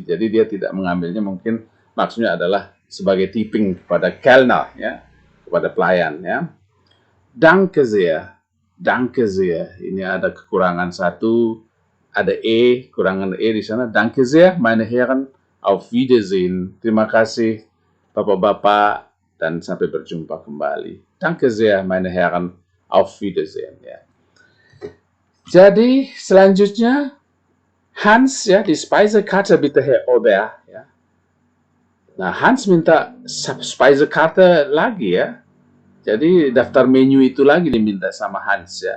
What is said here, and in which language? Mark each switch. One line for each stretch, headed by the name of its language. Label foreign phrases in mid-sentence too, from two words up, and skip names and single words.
Indonesian: Jadi dia tidak mengambilnya, mungkin maksudnya adalah sebagai tipping kepada Kellner, ya, kepada pelayan, ya.
German: Danke sehr,
Indonesian: ini ada kekurangan satu, ada kurangan di sana.
German: Danke sehr, meine Herren, auf Wiedersehen,
Indonesian: terima kasih, Bapak-bapak, dan sampai berjumpa kembali.
German: Danke sehr, meine Herren. Auf Wiedersehen.
Indonesian: Ya. Jadi, selanjutnya, Hans, ya,
German: die Speisekarte bitte, Herr Ober.
Indonesian: Ya. Nah, Hans minta Speisekarte lagi, ya. Jadi, daftar menu itu lagi diminta sama Hans, ya.